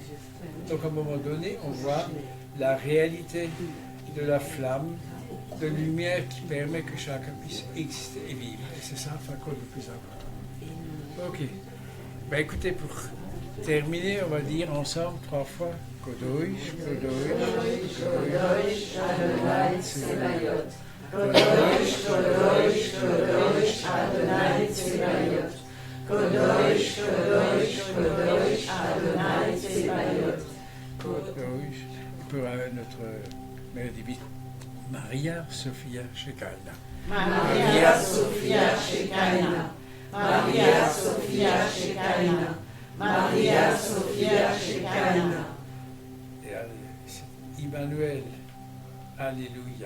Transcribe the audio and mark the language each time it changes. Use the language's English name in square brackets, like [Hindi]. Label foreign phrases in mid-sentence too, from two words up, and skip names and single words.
[French] Donc à un moment donné, on voit la réalité de la flamme, de lumière qui permet que chacun puisse exister et vivre. Et c'est ça, le plus important. Ok. Ben écoutez, pour terminer, on va dire ensemble 3 fois [Hebrew] קדוש קדוש קדוש אדוני צבאות. קדוש קדוש קדוש אדוני צבאות. קדוש קדוש קדוש אדוני צבאות. Kodosh. [French] Pour notre mère divine, Maria Sophia Shekinah. Maria Sophia Shekinah. Maria Sophia Shekinah. Maria Sophia Shekinah. Et Emmanuel, Alléluia.